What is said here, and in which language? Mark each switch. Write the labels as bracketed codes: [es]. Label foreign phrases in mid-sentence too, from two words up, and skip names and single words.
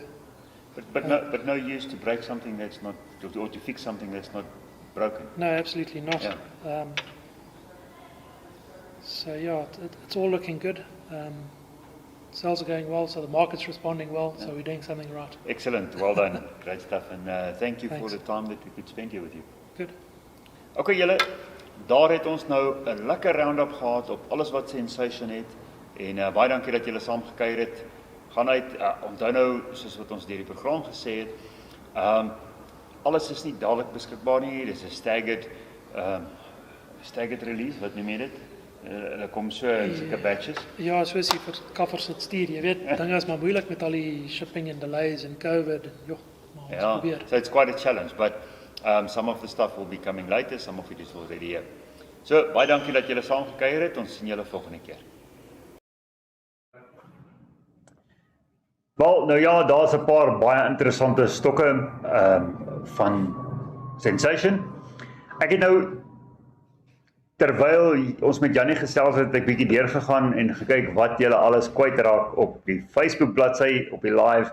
[en] but no use to break something that's not, or to fix something that's not broken. no, absolutely not. Yeah. So yeah, it's all looking good. Sales are going well, so the market's responding well, so we're doing something right. Excellent, well done, great stuff, and thank you Thanks. for the time that we could spend here with you. Good. [af] Okay julle, daar het ons nou 'n lekker round-up gehad op alles wat Sensation het, en baie dankie dat julle saam gekuier het. Gaan uit, onthou nou, soos wat ons deur die program gesê het, alles is nie dadelik beskikbaar nie, dis 'n [en] staggered release, [af] wat noem jy dit? Hulle kom so in sulke batches. Ja, soos jy vir kaffers het stuur, jy weet, dinge is maar moeilik met al die [en] shipping and delays and COVID [af] en joh, maar ons Ja, probeer. [en] so it's quite a challenge, but some of the stuff will be coming later, some of it is already here. [af] So, baie dankie dat julle saam gekuier het, ons sien julle volgende keer. Wel, nou ja, daar's 'n paar baie interessante stokke van Sensation. Ek het nou, terwyl ons met Jannie gesels het, ek bietjie deurgegaan en gekyk wat julle alles kwytraak op die Facebook bladsy, op die live.